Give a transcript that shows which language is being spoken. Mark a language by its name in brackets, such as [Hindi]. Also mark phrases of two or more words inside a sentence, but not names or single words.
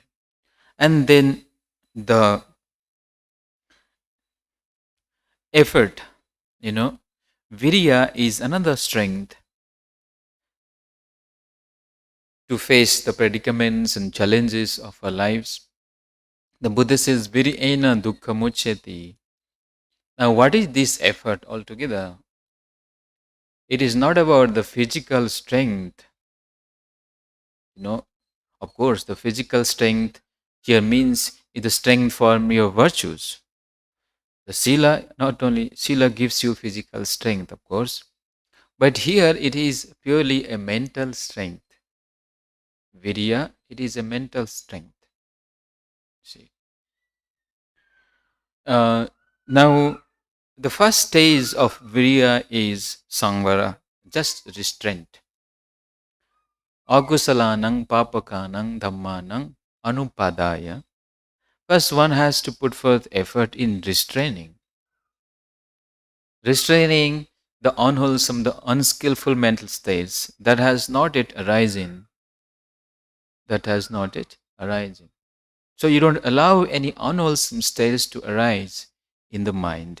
[English] And then the effort, virya is another strength to face the predicaments and challenges of our lives. The Buddha says, [Pali] Viryena dukkha muchyati. [English] Now, what is this effort altogether? It is not about the physical strength. Of course, the physical strength here means is the strength from your virtues. The sila, not only sila gives you physical strength, of course, but here it is purely a mental strength. Virya, it is a mental strength. See. Now, the first stage of virya is samvara, just restraint. [Pali] Agusalanang papakanang dhammanang anupadaya. [English] First, one has to put forth effort in restraining. Restraining the unwholesome, the unskillful mental states that has not yet arisen. That has not yet arisen. So you don't allow any unwholesome states to arise in the mind.